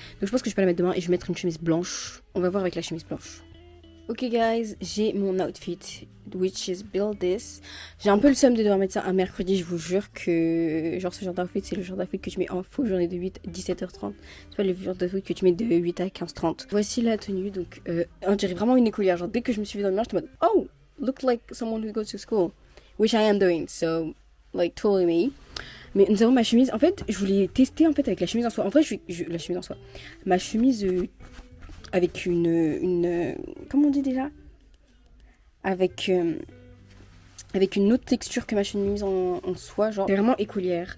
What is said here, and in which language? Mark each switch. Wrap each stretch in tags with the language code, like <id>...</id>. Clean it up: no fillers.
<fr>Donc je pense que je peux la mettre demain et je vais mettre une chemise blanche. On va voir avec la chemise blanche.</fr> <en>Ok guys,</en> <fr>j'ai mon outfit,</fr> <en>which is build this.</en> <fr>J'ai un peu le seum de devoir mettre ça un mercredi, je vous jure que genre ce genre d'outfit, c'est le genre d'outfit que tu mets en faux journée de 8 à 17h30. C'est pas le genre d'outfit que tu mets de 8 à 15h30. Voici la tenue, donc on dirait vraiment une écolière. Genre dès que je me suis vue dans le miroir, j'étais en mode</fr> <en>oh, look like someone who goes to school. Which I am doing, so like totally me.</en> <fr>Mais nous avons ma chemise, en fait je voulais tester en fait avec la chemise en soie. En vrai la chemise en soie. Ma chemise... avec une comment on dit déjà, avec une autre texture que ma chemise en soie, genre c'est vraiment écolière.</fr>